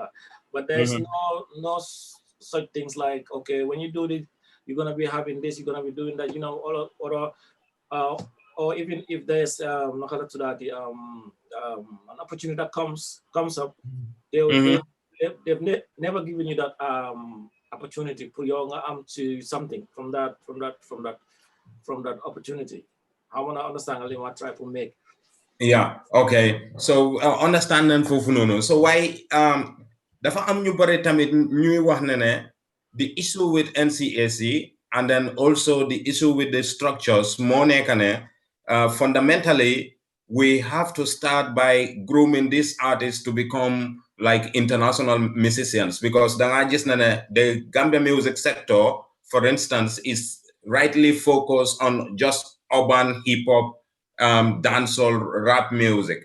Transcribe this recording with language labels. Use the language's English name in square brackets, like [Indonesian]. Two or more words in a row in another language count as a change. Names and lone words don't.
[English] But there's no such things like, okay, when you do this, you're gonna be having this, you're gonna be doing that, or even if there's an opportunity that comes up, they've never given you that opportunity put your arm to something from that opportunity. I want to understand what I try to make. Yeah, okay. So understanding [Wolof] fofu nono. [English] So why [Wolof] dafa am ñu bari tamit ñuy wax ne [English] the issue with NCAC and then also the issue with the structures [Wolof] mo nekk ne [English] fundamentally we have to start by grooming these artists to become like international musicians because the Gambia music sector, for instance, is rightly focused on just urban hip hop, dancehall, rap music.